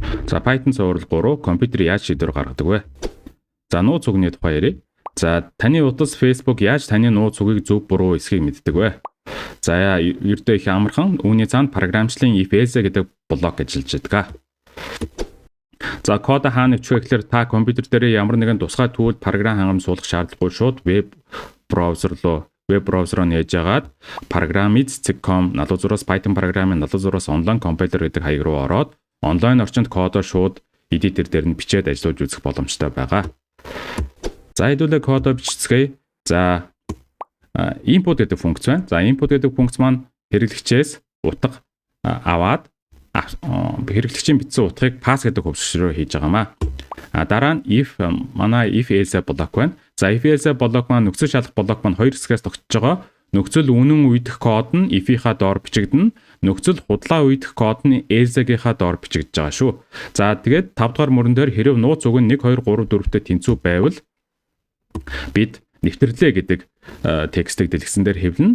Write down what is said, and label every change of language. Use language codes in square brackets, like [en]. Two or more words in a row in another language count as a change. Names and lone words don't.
[mn] За Python цуврал 3 компьютер яаж шийдвэр гаргадаг вэ? За нууц үгний тухай ярив. За таны утас Facebook яаж таны нууц үгийг зөв буруу эсхийг мэддэг вэ? За ердөө их амархан үүний цаанд програмчлалын [en] if else [mn] гэдэг блок ажиллаж байдаг. За код хаана нэвчвэ гэхээр та компьютер дээр ямар нэгэн тусгай түүл програм хангамж суулгах шаардлагагүй шууд веб браузероо нээж агаад programiz.com 76-аас Python програмын 76-аас онлайн компайлер гэдэг хаяг руу ороод онлайн орчинд кодоо шууд эдитер дээр нь бичээд ажиллаж үзэх боломжтой байгаа. За хэдүүлээ кодоо бичицгээе. За input гэдэг функц байна. За input гэдэг функц маань хэрэглэгчээс утга аваад хэрэглэгчийн бичсэн утгыг pass гэдэг хувьсгал руу хийж байгаамаа. Дараа нь [en] if else [mn] блок байна. За [en] if else [mn] блок маань нөхцөл шалгах блок маань хоёр хэсгээс тогтож байгаа. Нөхцөл үнэн үйдэх код нь if-ийнхаа доор бичигдэнэ. Нөхцөл худлаа үйдэх код нь else-гийнхаа доор бичигдэж байгаа шүү. За тэгээд 5 дугаар мөрөн дээр хэрэв нууц үг нь 1 2 3 4-тэй тэнцүү байвал бид нэвтрлээ гэдэг текстийг дэлгэсэн дээр хэвлэнэ.